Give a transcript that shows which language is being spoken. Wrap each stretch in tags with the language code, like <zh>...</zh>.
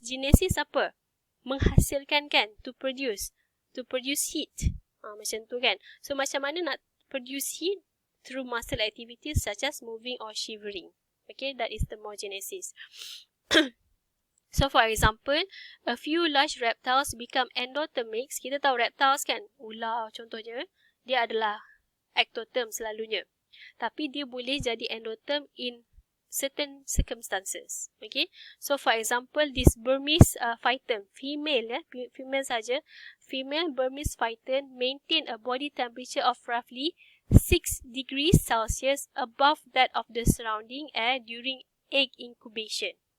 <ms>Genesis apa? Menghasilkan kan,</ms> <en>to produce heat.</en> <ms>Macam tu kan. So macam mana nak produce heat?</ms> <en>Through muscle activities such as moving or shivering. Okay, that is thermogenesis. So for example, a few large reptiles become endothermic.</en> <ms>Kita tahu reptiles kan, ular contohnya, dia adalah ectotherm selalunya. Tapi dia boleh jadi endotherm</ms> <en>in certain circumstances. Okay, so for example, this Burmese phyton, female saja, female Burmese phyton maintain a body temperature of roughly 6 degrees Celsius above that of the surrounding air during egg incubation.</en>